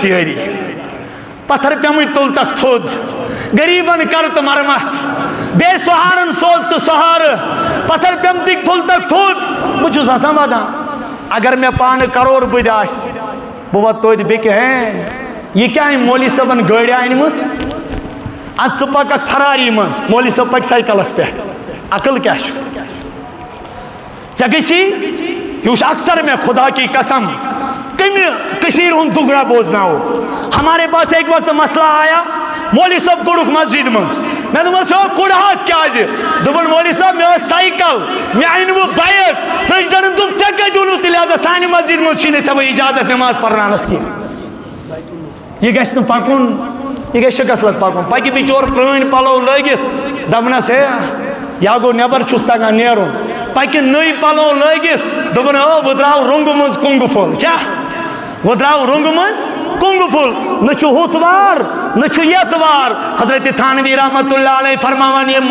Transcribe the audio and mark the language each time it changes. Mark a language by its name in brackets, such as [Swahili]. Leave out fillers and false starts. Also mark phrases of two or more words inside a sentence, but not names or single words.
[Kashmiri] یٲری پتھر پیمٕتۍ تُل تکھ تھوٚد غریٖبن کر تہٕ مرمت بے سہارن سوز تہٕ سہارٕ پتھر پیمتٕکۍ تُل تکھ تھوٚد بہٕ چھُس آسان ودان اگر مےٚ پانہٕ کرور بٔدۍ آسہِ بہٕ واتہٕ توتہِ بیٚکہِ یہِ کیٛاہ أمۍ مولوی صٲبن گٲڑۍ أنمٕژ ادٕ ژٕ پککھ فراری منٛز مولوی صٲب پکہِ سایکلس پٮ۪ٹھ عقل کیٛاہ چھُ ژےٚ گژھی یہِ وٕچھ اکثر مےٚ [Urdu] خدا کی قسم [Kashmiri] کمہِ کٔشیٖرِ ہُنٛد دُگرا بوزناوو [Urdu] ہمارے پاس ایک وقت مسئلہ آیا [Kashmiri] مولوی صٲب کوٚڑُکھ مسجد منٛز مےٚ دوٚپمس کوٚڑہاکھ کیٛازِ دوٚپُن مولوی صٲب مےٚ ٲس سایکل مےٚ أنۍ وٕ بایک پرٛزِڈنٹن دوٚپ ژےٚ کتہِ اوٚنُتھ تیٚلہِ لہذا سانہِ مسجد منٛز چھِی نہٕ ژےٚ وۄنۍ اِجازت نٮ۪ماز پرناونس کینٛہہ یہِ گژھِ نہٕ پکُن یہ گژھِ شکست لگ پکن پکہ بچور پرٲنۍ پلو لٲگِتھ دپنس ہے یا گوٚو نٮ۪بر چھُس تگان نیرُن پکہ نٔے پلو لٲگِتھ دوٚپُن بہٕ درٛاو رۄنٛگہٕ منٛز کۄنٛگہٕ پھوٚل کیٛاہ بہٕ درٛاو رۄنٛگہٕ منٛز کۄنٛگہٕ پھوٚل نہ چھُ ہُتھ وار نہ چھُ یتھ وار حضرت تھانوی [Arabic] رحمۃ اللہ علیہ [Kashmiri] فرماوان یہ